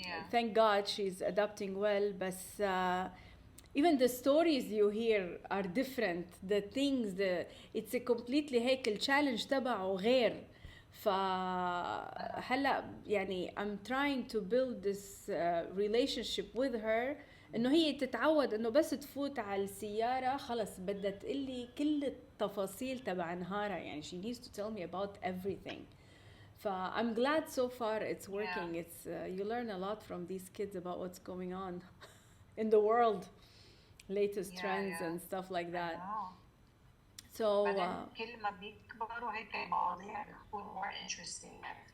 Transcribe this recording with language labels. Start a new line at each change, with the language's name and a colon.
English: Thank God she's adapting well. But even the stories you hear are different. The things, it's a completely
Arabic: هيك الchallenge تبعه غير. فهلا يعني
English: I'm trying to build this relationship with her.
Arabic: انه هي تتعود انه بس تفوت على السيارة خلص بدها تقلي كل التفاصيل تبع نهارها، يعني
English: she needs to tell me about everything. I'm glad so far it's working. It's you learn a lot from these kids about what's going on in the world, latest trends and stuff like that. So
Arabic: كل ما بيكبروا هيك المواضيع بتكون
English: more interesting.